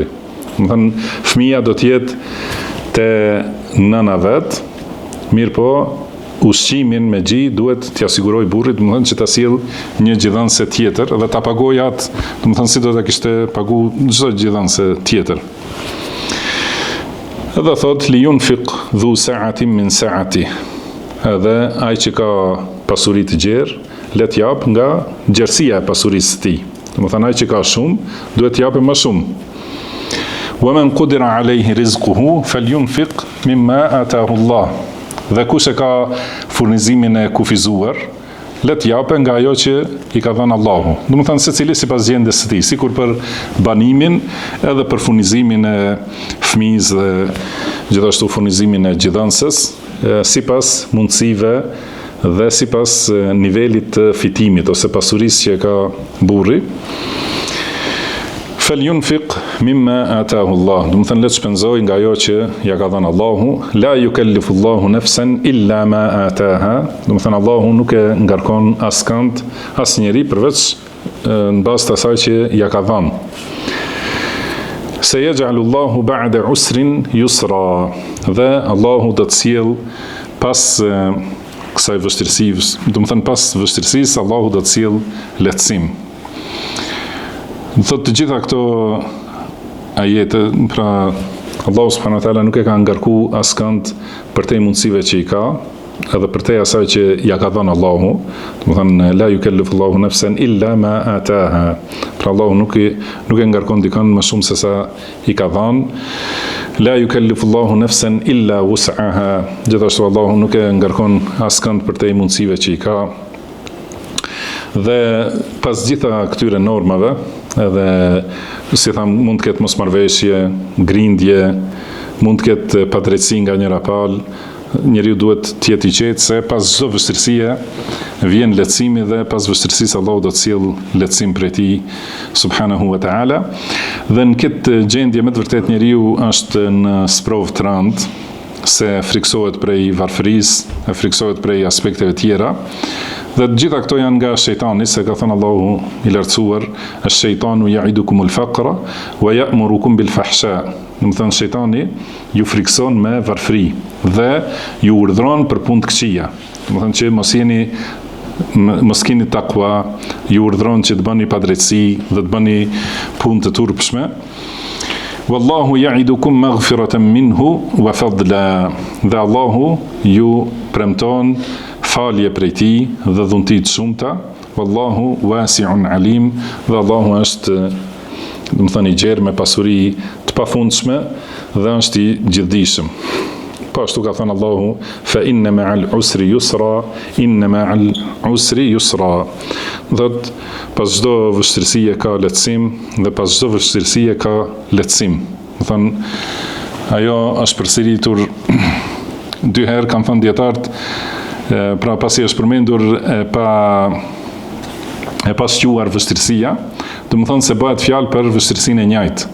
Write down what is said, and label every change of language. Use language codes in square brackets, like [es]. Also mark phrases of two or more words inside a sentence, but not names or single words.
[sq] Do të thënë fëmia do të jetë te nëna vet, mirë po ushqimin me gji duhet t'i siguroj burrit, do të thënë që ta sjell një gjithënëse tjetër dhe ta pagojë atë, do të thënë si do ta kishte pagu çdo gjithënëse tjetër. Edhe thot [ar] لينفق ذو سعة من سعته. [sq] Edhe ai që ka pasuri të gjerë, le të jap nga gjerësia e pasurisë së tij. Do të thënë ai që ka shumë, duhet të japë më shumë. [ar] ومن قدر عليه رزقه فلينفق مما آتاه الله. [sq] Dhe kush e ka furnizimin e kufizuar, le të japë nga ajo që i ka dhënë Allahu. Do të thënë secili sipas gjendjes së tij, sikur për banimin, edhe për furnizimin e fëmijës dhe gjithashtu furnizimin e gjithënëses, sipas mundësive dhe sipas nivelit të fitimit ose pasurisë që ka burri. [ar] فلينفق مما آتاه الله. [sq] Do të thënë le të shpenzoj nga ajo që ja ka dhënë Allahu. [ar] لا يكلف الله نفسا إلا ما آتاها. [sq] Do të thënë Allahu nuk e ngarkon askënd, asnjëri përveç në bazë të asaj që ja ka dhënë. [ar] سيجعل الله بعد عسر يسرا. [sq] Dhe Allahu do të sjell pas kësaj vështirësisë, do të thënë pas vështirësisë, Allahu do të sjell lehtësim. Thot të gjitha këto ajete, pra Allahu [ar] سبحانه وتعالى [sq] nuk e ka ngarku askënd për te mundësive që i ka, edhe për te asaj që ja ka dhënë Allahu. Do të thënë [ar] لا يكلف الله نفسا إلا ما آتاها. [sq] Pra Allahu nuk e ngarkon dikën më shumë se sa i ka dhënë. [ar] لا يكلف الله نفسا إلا وسعها. [sq] Gjithashtu Allahu nuk e ngarkon askënd për te mundësive që i ka. Dhe pas gjitha këtyre normave, edhe si tham, mund të ketë mosmarrveshje, grindje, mund të ketë padrejtësi nga njëra palë, njeriu duhet të jetë i qetë se pas çdo vështirësie vjen lehtësimi dhe pas vështirësisë Allahu do të sjell lehtësim prej tij [ar] سبحانه وتعالى. [sq] Dhe në këtë gjendje me të vërtet njeriu është në sprovë të rëndë, se friksohet prej varfërisë, friksohet prej aspekteve tjera. Dhe të gjitha këto janë nga shejtani, se ka thënë Allahu i lartësuar, [ar] الشيطان يعدكم الفقر ويأمركم بالفحشاء. [sq] Do të thënë shejtani ju frikson me varfëri dhe ju urdhëron për punë të këqija. Do të thënë që mos keni takwa, ju urdhëron që të bëni padrejtësi dhe të bëni punë të turpshme. [ar] والله يعدكم مغفرة منه وفضلا. [sq] Dhe Allahu ju premton falje prej tij dhe dhunti të shumta. [ar] والله واسع عليم. [sq] Dhe Allahu është, do të thënë, i gjerë me pasuri të pafundshme dhe është i gjithdijshëm. Po ashtu ka thënë Allahu, [ar] فإن مع العسر يسرا إن مع العسر يسرا, inna ma'al usri yusra. [sq] Dhët, pas çdo vështirësie ka lehtësim dhe pas çdo vështirësie ka lehtësim. Do thënë, ajo është përsëritur dy herë, kanë thënë dietarët, pra pasi është përmendur e pasqyuar vështirësia, do të thonë se bëhet fjalë për vështirësinë e njëjtë.